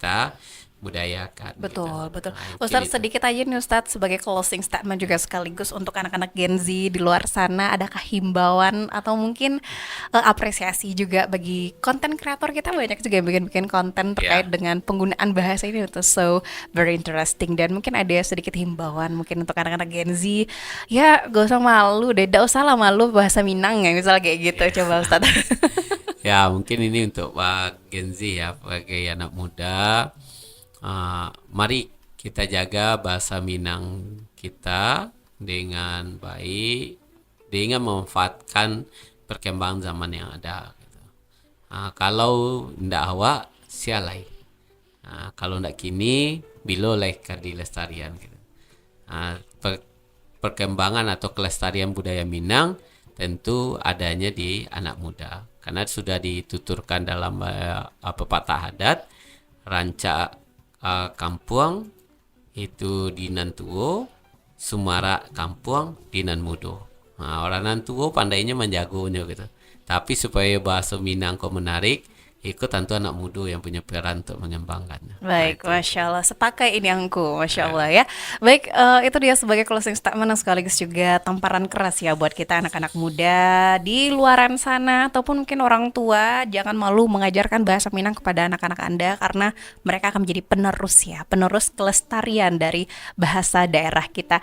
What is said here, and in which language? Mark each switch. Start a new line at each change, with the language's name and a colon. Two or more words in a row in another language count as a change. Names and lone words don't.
Indonesian: kita budayakan Betul, gitu. betul. Nah, mungkin Ustadz, itu. sedikit aja nih Ustadz sebagai
English: closing statement
Indonesian: juga sekaligus untuk anak-anak Gen Z di luar sana, adakah himbauan atau mungkin apresiasi juga bagi konten kreator kita, banyak juga yang bikin konten terkait Ya. dengan penggunaan bahasa ini, itu
English: so very interesting,
Indonesian: dan mungkin ada sedikit himbauan mungkin untuk anak-anak Gen Z, ya gak usah malu deh, gak usah lah malu bahasa Minang ya, misalnya kayak gitu, coba Ustadz. Ya, mungkin ini untuk Pak Gen Z ya, sebagai anak muda. Mari kita jaga bahasa Minang kita dengan baik, dengan memanfaatkan perkembangan zaman yang ada.
Minangkabau: Gitu. Kalau ndak awak, sialai. Kalau ndak kini, biloleh di lestarian.
Indonesian: Gitu. Perkembangan atau kelestarian budaya Minang tentu adanya di anak muda, karena sudah dituturkan dalam pepatah adat,
Minangkabau: rancak kampuang itu dinan tuo, sumara kampuang dinan mudo. Nah, orang nan tuo pandainya menjagonya gitu.
Indonesian: Tapi supaya bahasa Minang kok menarik, ikut tentu anak muda yang punya peran untuk mengembangkannya. Baik, Nah, itu. Masya Allah, sepakai ini angku, Masya Allah ya. Baik, itu dia sebagai
English: closing statement
Indonesian: yang sekaligus juga tamparan keras ya buat kita anak-anak muda di luaran sana, ataupun mungkin orang tua, jangan malu mengajarkan bahasa Minang kepada anak-anak Anda, karena mereka akan menjadi penerus ya, penerus kelestarian dari bahasa daerah kita.